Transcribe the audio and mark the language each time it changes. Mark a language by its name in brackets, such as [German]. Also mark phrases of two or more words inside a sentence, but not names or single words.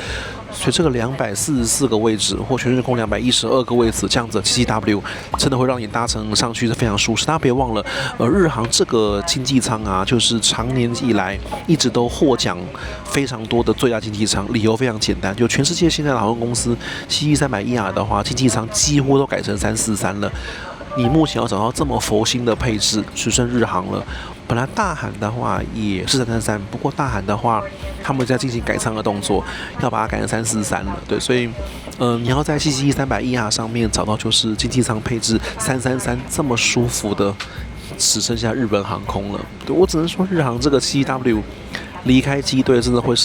[Chinese] 所以這個244個位置，或全日空212個位置，這樣子77W 真的會讓你搭乘上去是非常舒適。大家別忘了，日航這個經濟艙啊，就是長年以來一直都獲獎非常多的最佳經濟艙，理由非常簡單，就全世界現在的航空公司777-300ER的話，經濟艙幾乎都改成343了。你目前要找到這麼佛心的配置，只剩日航了。本來大韓的話也是333，不過大韓的話他們在進行改艙的動作，要把它改成343了。對，所以你要在777-300ER上面找到就是經濟艙配置333這麼舒服的，只剩下日本航空了。对，我只能說日航這個777W 離開機隊真的會